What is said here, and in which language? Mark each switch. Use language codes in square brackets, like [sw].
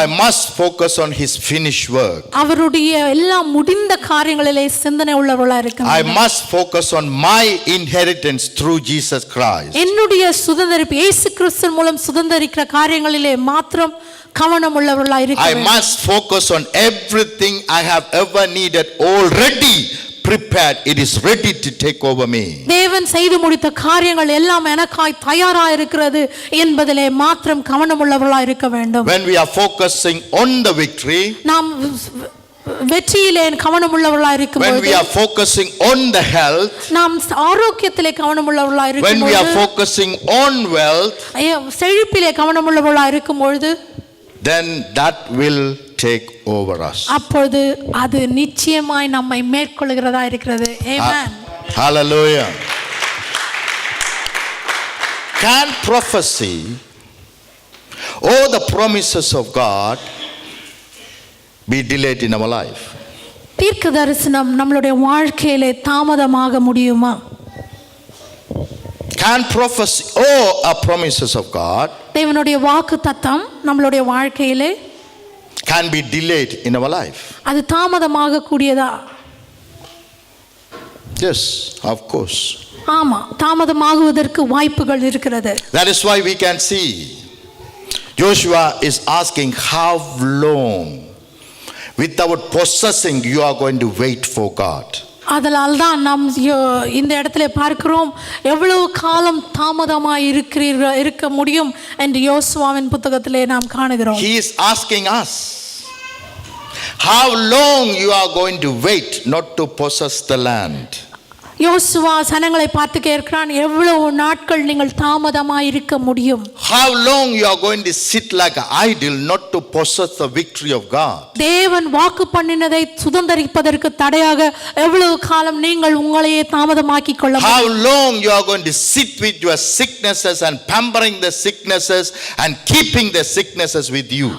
[en] I must focus on his finished work. [ta] அவருடைய எல்லா முடிந்த காரியங்களிலே சிந்தனை உள்ளவர்களாய் இருக்க வேண்டும். [en] I must focus on my inheritance through Jesus Christ. [ta] என்னுடைய சுதந்தரிப்பு இயேசு கிறிஸ்து மூலம் சுதந்தரிக்கிற காரியங்களிலே மாத்திரம் கவனம் உள்ளவர்களாய் இருக்க வேண்டும். [en] I must focus on everything I have ever needed already prepared. It is ready to take over me. [ta] தேவன் செய்து முடித்த காரியங்கள் எல்லாம் எனக்காய் தயாராக இருக்கிறது என்பதிலே மாத்திரம் கவனம் உள்ளவர்களாய் இருக்க வேண்டும். [en] When we are focusing on the victory, [ta] நாம் வெற்றியிலே கவனம் உள்ளவர்களாய் இருக்கும்போது, [en] when we are focusing on the health, [ta] நாம் ஆரோக்கியத்திலே கவனம் உள்ளவர்களாய் இருக்கும்போது, [en] when we are focusing on wealth, [ta] செழிப்பிலே கவனம் உள்ளவர்களாய் இருக்கும்போது, [en] then that will take over us. [ta] அப்பொழுது அது நிச்சயமாய் நம்மை மேற்கொள்கிறதா இருக்கிறது. [en] Amen. Hallelujah. Can prophecy or the promises of God be delayed in our life? [ta] தீர்க்க தரிசனம் நம்மளுடைய வாழ்க்கையிலே தாமதமாக முடியுமா? [en] Can prophecy or a promises of God [ta] தேவனுடைய வாக்கு தத்தம் நம்மளுடைய வாழ்க்கையிலே [en] can be delayed in our life? [ta] அது தாமதமாக கூடியதா? [en] Yes, of course. [ta] ஆமா, தாமதமாகுவதற்கு வாய்ப்புகள் இருக்கிறது. [en] That is why we can see Joshua is asking how long without possessing you are going to wait for God. [ta] அதனால் தான் நாம் இந்த இடத்துல பார்க்கிறோம் எவ்வளவு காலம் தாமதமாய் இருக்க முடியும் என்று யோசுவாவின் புத்தகத்திலே நாம் காணுகிறோம். [en] He is asking us how long you are going to wait not to possess the land. [ta] யோசுவா சனங்களை பார்த்து கேட்கிறான், எவ்வளவு நாட்கள் நீங்கள் தாமதமாய் இருக்க முடியும்? [en] How long you are going to sit like an idol not to possess the victory of God? [ta] தேவன் வாக்கு பண்ணினதை சுதந்தரிப்பதற்கு தடையாக எவ்வளவு காலம் நீங்கள் உங்களையே தாமதமாக்கிக் கொள்ள முடியும்? [en] How long you are going to sit with your sicknesses and pampering the sicknesses and keeping the sicknesses with you?